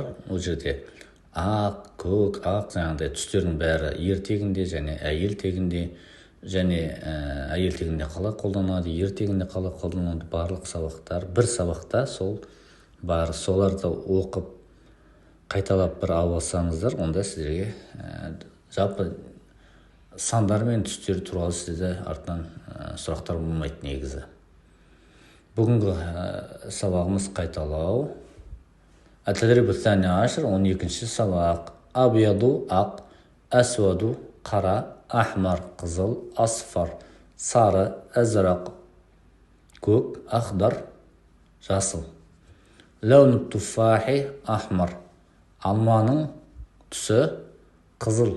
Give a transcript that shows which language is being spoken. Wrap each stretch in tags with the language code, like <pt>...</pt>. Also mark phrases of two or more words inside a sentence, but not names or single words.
<kk>Ол жерде ақ, көк, ақ жаңағыдай түстердің бәрі ертегінде және әйелтегінде және әйелтегінде қалай қолданады, ертегінде қалай қолданады, барлық сабақтар бір сабақта сол бар. Соларды оқып қайталап бір алсаңыздар, онда сіздерге жалпы сандар мен түстер туралы сізде артынан сұрақтар болмайды негізі. Бүгінгі сабағымыз қайталау.</kk> <ar>التدريب الثاني عشر 12-ші сабақ.</ar> <kk>Абияду ақ, асваду қара, ахмар қызыл, асфар сары, азрақ көк, ахдар жасыл.</kk> <ar>لون التفاح أحمر.</ar> <kk>Алманың түсі қызыл.</kk>